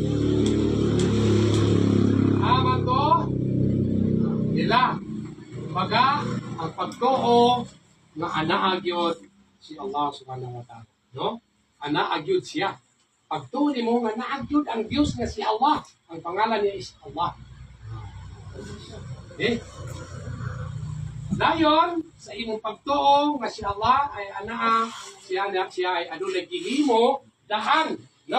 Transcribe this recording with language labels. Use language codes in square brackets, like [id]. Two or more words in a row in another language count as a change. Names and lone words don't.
[ar] آمنت بالله. [ceb] Baga ang pagtuo nga anaagyod si Allah [ar] سبحانه وتعالى. [ceb] No? Anaagyod siya. Pagtuo mo nga naagyod ang Diyos nga si Allah. Ang pangalan niya is Allah. Okay? Dayon, sa imong pagtuo nga si Allah ay anaa, siya ay adunay gihimo daan, no?